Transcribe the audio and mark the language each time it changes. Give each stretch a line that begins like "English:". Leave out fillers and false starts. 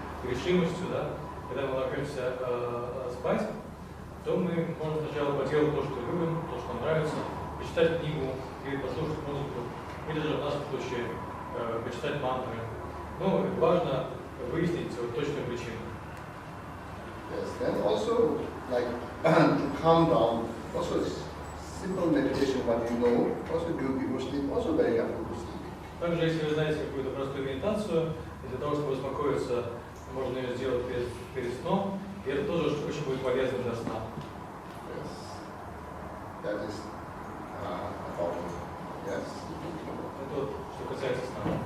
Russian: решимостью, да, когда мы ложимся спать, то мы можем сначала поделать то, что любим, то, что нам нравится, почитать книгу или послушать музыку, или же в нашем случае почитать мантры. Ну, важно выяснить точную причину.
English: Yes, then also like to calm down, also simple meditation, what you know, also do before sleep, also very helpful to sleep.
Russian: Также, если вы знаете какую-то простую медитацию, для того, чтобы успокоиться, можно ее сделать перед сном, и это тоже очень будет полезно для сна.
English: Yes, that is about it. Yes.
Russian: Это вот, что касается сна.